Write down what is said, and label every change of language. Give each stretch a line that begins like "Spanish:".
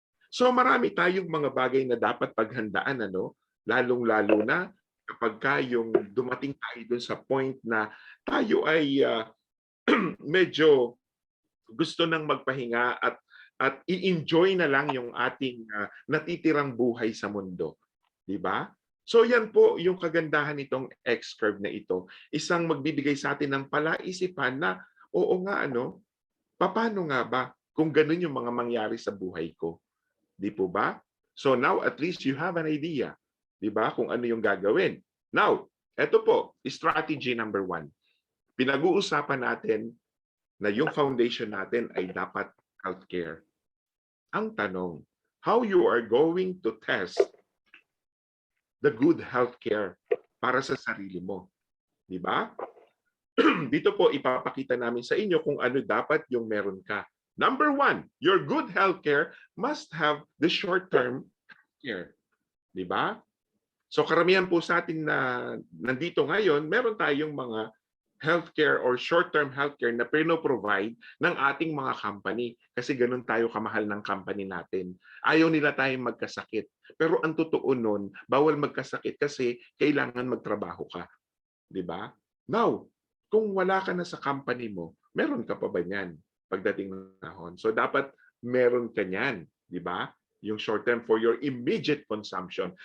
Filipino: So marami tayong mga bagay na dapat paghandaan, lalong-lalo na kapag yung dumating tayo dun sa point na tayo ay medyo gusto nang magpahinga at i-enjoy na lang yung ating natitirang buhay sa mundo. Di ba? So yan po yung kagandahan nitong X-curve na ito. Isang magbibigay sa atin ng palaisipan na, oo nga, paano nga ba kung ganun yung mga mangyari sa buhay ko? Di po ba?
English: So now at least you have an idea.
Filipino: Di ba? Kung ano yung gagawin. Now, eto po,
English: strategy number 1.
Filipino: Pinag-uusapan natin na yung foundation natin ay dapat healthcare. Ang tanong,
English: how you are going to test the good healthcare
Filipino: para sa sarili mo. Di ba? Dito po ipapakita namin sa inyo kung ano dapat yung meron ka.
English: Number 1, your good healthcare must have the short-term care.
Filipino: Di ba? So karamihan po sa atin na nandito ngayon, meron tayong mga healthcare or short-term healthcare na pino-provide ng ating mga company. Kasi ganun tayo kamahal ng company natin. Ayaw nila tayong magkasakit. Pero ang totoo nun, bawal magkasakit kasi kailangan magtrabaho ka. Di ba? Now, kung wala ka na sa company mo, meron ka pa ba niyan pagdating ng panahon? So dapat meron ka niyan. Di ba?
English: Yung short-term for your immediate consumption.